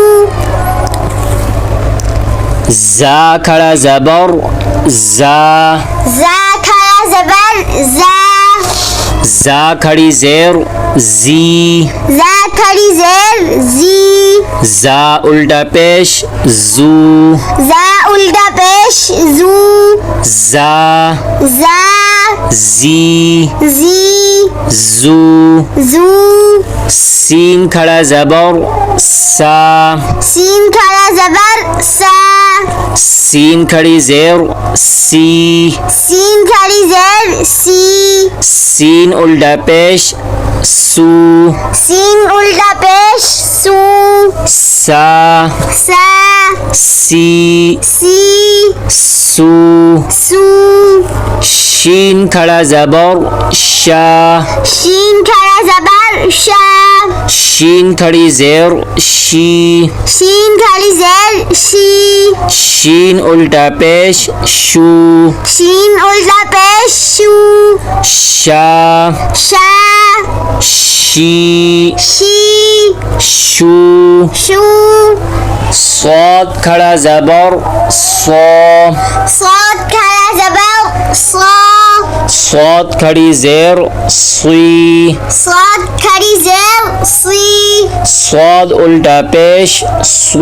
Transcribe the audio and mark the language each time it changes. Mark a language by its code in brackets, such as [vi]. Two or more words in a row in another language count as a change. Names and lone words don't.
[ur] زا کھڑا زبر زا. زا کھڑا زبر زا. زا کھڑی زیر زی. زا کھڑی زیر زی. زا الٹا پیش زو. زا الٹا پیش زو. زا. زا. زی. زی. زو. زو. سین کھڑا زبر سا. سین کھڑا زبر سا. سین کھڑی زیر سی. سین کھڑی زیر سی. سین الٹا پیش سو. سین الٹا پیش سو. سا. سا. سی. سی. سو. سو. شین کھڑا زبر شا. شین کھڑا زبر شا. شین کھڑی زیر شی. شی شین کھڑی زیر شی شین الٹا پیش شو شین الٹا پیش شو شا شا شی شی شو شو صاد کھڑا زبر صا صاد کھڑا زبر صا صاد کھڑی زیر صی صاد کھڑی زیر سی صاد الٹا پیش سو